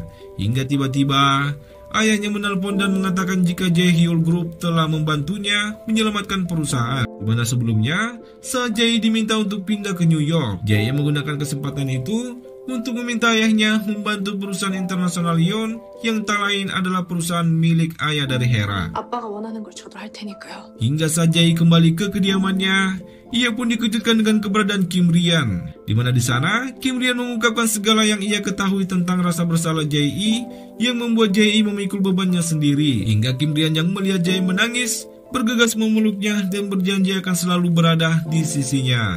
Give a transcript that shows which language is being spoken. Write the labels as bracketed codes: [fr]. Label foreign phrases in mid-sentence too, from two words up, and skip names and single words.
[id] Hingga tiba-tiba ayahnya menelpon dan mengatakan jika Jae-hyul Group telah membantunya menyelamatkan perusahaan, di mana sebelumnya saat Jae diminta untuk pindah ke New York. Jae menggunakan kesempatan itu untuk meminta ayahnya membantu perusahaan internasional Yon yang tak lain adalah perusahaan milik ayah dari Hera. [ko] 아빠가 원하는 걸 저도 할 테니까요. [id] Hingga saat Jae kembali ke kediamannya, ia pun dikejutkan dengan keberadaan Kim Rian, di mana di sana Kim Rian mengungkapkan segala yang ia ketahui tentang rasa bersalah Jae yang membuat Jae memikul bebannya sendiri. Hingga Kim Rian yang melihat Jae menangis bergegas memeluknya dan berjanji akan selalu berada di sisinya.